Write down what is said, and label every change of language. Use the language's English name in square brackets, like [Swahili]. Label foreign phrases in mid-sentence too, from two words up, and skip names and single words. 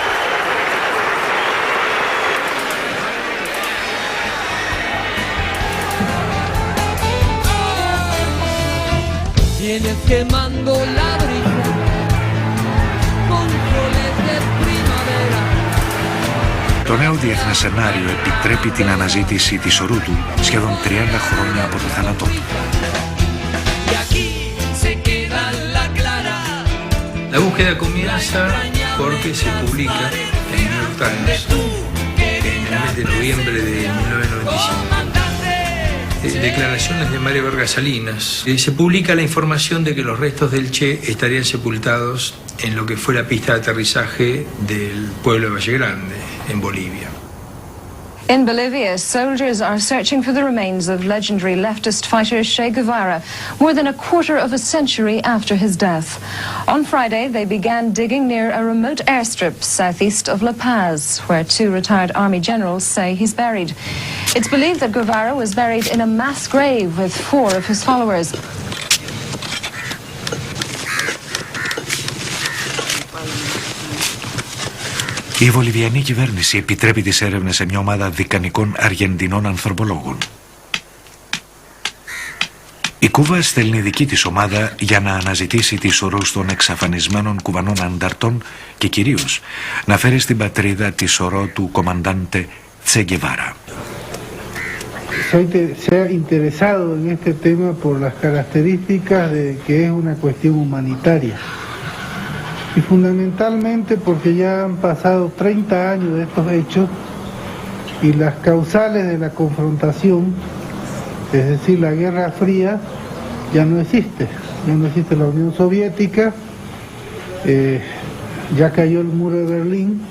[Greek] Tienes quemando ladrillos, controles de primavera. Το νέο διεθνές σενάριο επιτρέπει την αναζήτηση της ορού του σχεδόν 30 χρόνια από το θάνατό του. [Spanish] La búsqueda comienza porque se publica en New York Times en el mes de noviembre de 1995. Declaraciones de Mario Vargas Salinas. Se publica la información de que los restos del Che estarían sepultados en lo que fue la pista de aterrizaje del pueblo de Valle Grande, en Bolivia. [English] In Bolivia, soldiers are searching for the remains of legendary leftist fighter Che Guevara, more than a quarter of a century after his death. On Friday, they began digging near a remote airstrip southeast of La Paz, where two retired army generals say he's buried. It's believed that Guevara was buried in a mass grave with 4 of his followers. [Greek] Η βολιβιανή κυβέρνηση επιτρέπει τις έρευνες σε μια ομάδα δικανικών Αργεντινών ανθρωπολόγων. Η Κούβα στέλνει δική της ομάδα για να αναζητήσει τις ορούς των εξαφανισμένων κουβανών ανταρτών και κυρίως να φέρει στην πατρίδα τη σωρό του κομμαντάντε Che Guevara. [Spanish] Se ha interesado en este tema por las características de que es una cuestión humanitaria. Y fundamentalmente porque ya han pasado 30 años de estos hechos y las causales de la confrontación, es decir, la Guerra Fría, ya no existe la Unión Soviética, ya cayó el muro de Berlín.